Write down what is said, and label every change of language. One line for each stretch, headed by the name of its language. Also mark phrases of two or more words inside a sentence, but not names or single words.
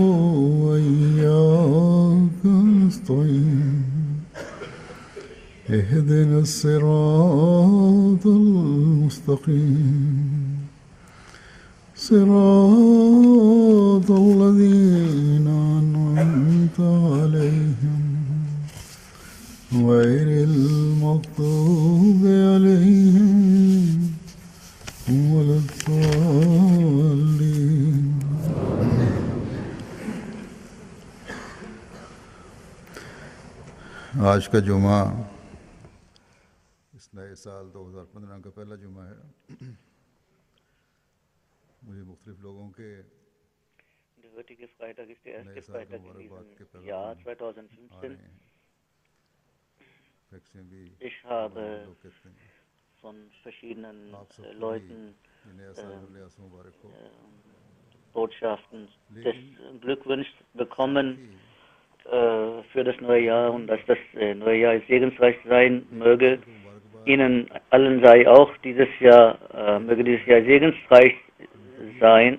Arabic: وإياك نستعين اهدنا الصراط المستقيم صراط الذين أنعمت عليهم غير المغضوب عليهم ولا الضالين.
Hindi: आज का जुमा इस नए साल 2015 का पहला जुमा है. मुझे मुख्तलिफ लोगों के
German: Der heutige Freitag ist der
Hindi: नए
German: erste
Hindi: साल के
German: Freitag in
Hindi: मुबारकबाद के
German: diesem Jahr
Hindi: पैगाम आ
German: 2015.
Hindi: रहे हैं. फैक्सें भी
German: Ich habe
Hindi: लोग कहते हैं.
German: von verschiedenen
Hindi: आप सबको भी
German: Leuten
Hindi: ये नया साल नया मुबारक हो.
German: Botschaften des Glückwünsches bekommen für das neue Jahr und dass das neue Jahr segensreich sein möge. Ihnen allen sei auch dieses Jahr, möge dieses Jahr segensreich sein.